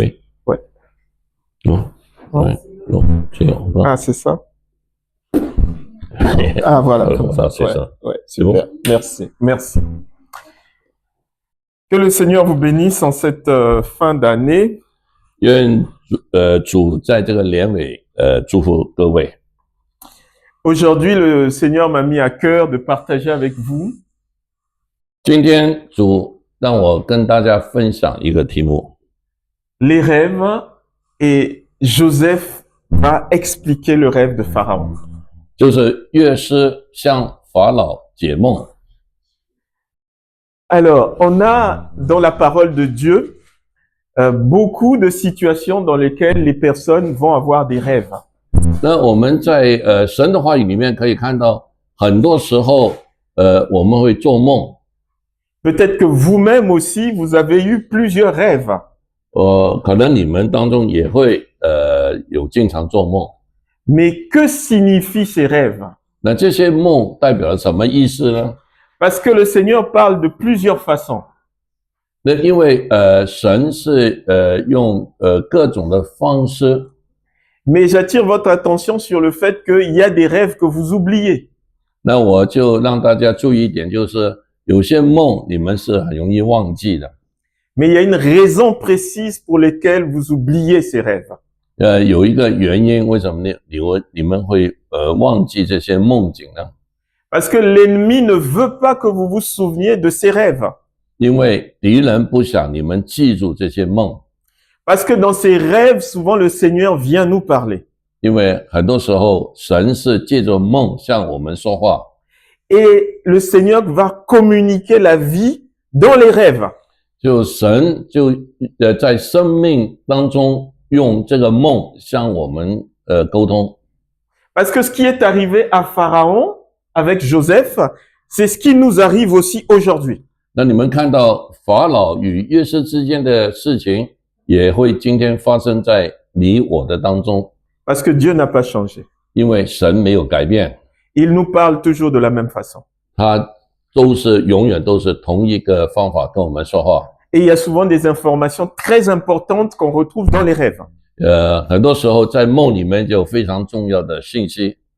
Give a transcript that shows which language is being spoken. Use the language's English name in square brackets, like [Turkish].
[French] lever? Ouais. Non? Non. Ouais. Non, c'est on va. Ah, c'est ça. Ah, voilà. Voilà, comme ça, c'est ouais, ça. ouais, C'est bon? super. Merci. Merci. Que le Seigneur vous bénisse en cette fin d'année. [Chinese] 愿主在这个年尾祝福各位。 [French] Aujourd'hui, le Seigneur m'a mis à cœur de partager avec vous [Chinese] 今天主让我跟大家分享一个题目， [French] les rêves et Joseph va expliquer le rêve de Pharaon. [Chinese] 就是乐师向法老解梦。 [French] Alors, on a dans la parole de Dieu beaucoup de situations dans lesquelles les personnes vont avoir des rêves. [Chinese] 那我们在神的话语里面可以看到，很多时候我们会做梦， [French] Peut-être que vous-même aussi, vous avez eu plusieurs rêves. [Chinese] 可能你们当中也会有经常做梦。 [French] Mais que signifient ces rêves? [Chinese] 那这些梦代表了什么意思呢？ [French] Parce que le Seigneur parle de plusieurs façons. [Chinese] 那因为神是用各种的方式， [French] Mais j'attire votre attention sur le fait qu'il y a des rêves que vous oubliez. [Chinese] 那我就让大家注意一点，就是有些梦你们是很容易忘记的。 [French] Mais il y a une raison précise pour laquelle vous oubliez ces rêves. [Chinese] 有一个原因，为什么你们会忘记这些梦境呢？ [French] Parce que l'ennemi ne veut pas que vous vous souveniez de ces rêves. [Chinese] 因为敌人不想你们记住这些梦， [French] Parce que dans ces rêves, souvent le Seigneur vient nous parler. [Chinese] 因为很多时候神是借着梦向我们说话， [French] Et le Seigneur va communiquer la vie dans les rêves. [Chinese] 就神就在生命当中用这个梦向我们沟通。 [French] Parce que ce qui est arrivé à Pharaon avec Joseph, c'est ce qui nous arrive aussi aujourd'hui. [Chinese] 那你们看到法老与约瑟之间的事情，也会今天发生在你我的当中， [French] Parce que Dieu n'a pas changé. [Chinese] 因为神没有改变， [French] Il nous parle toujours de la même façon. [Chinese] 他永远都是同一个方法跟我们说话。 [French] Et il y a souvent des informations très importantes qu'on retrouve dans les rêves. [Chinese] 很多时候在梦里面就有非常重要的信息。